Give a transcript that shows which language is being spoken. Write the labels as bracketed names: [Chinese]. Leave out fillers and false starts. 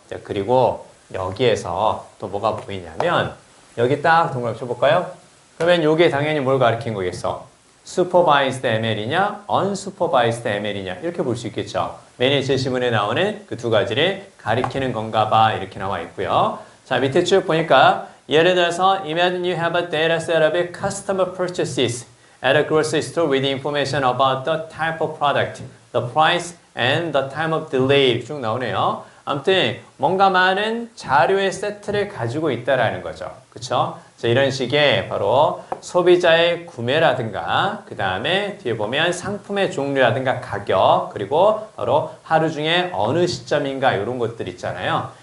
[Korean] 자, 그리고 여기에서 또 뭐가 보이냐면 여기 딱 동그라미 쳐볼까요? 그러면 이게 당연히 뭘 가리킨 거겠어? supervised ML이냐, unsupervised ML이냐 이렇게 볼 수 있겠죠. 매일 제시문에 나오는 그 두 가지를 가리키는 건가 봐 이렇게 나와 있고요. 자, 밑에 쭉 보니까 예를 들어서 [English] imagine you have a data set of customer purchases at a grocery store with information about the type of product, the price, and the time of delay [Korean] 쭉 나오네요. 아무튼 뭔가 많은 자료의 세트를 가지고 있다라는 거죠. 그쵸? 자, 이런 식의 바로 소비자의 구매라든가 그 다음에 뒤에 보면 상품의 종류라든가 가격 그리고 바로 하루 중에 어느 시점인가 이런 것들 있잖아요.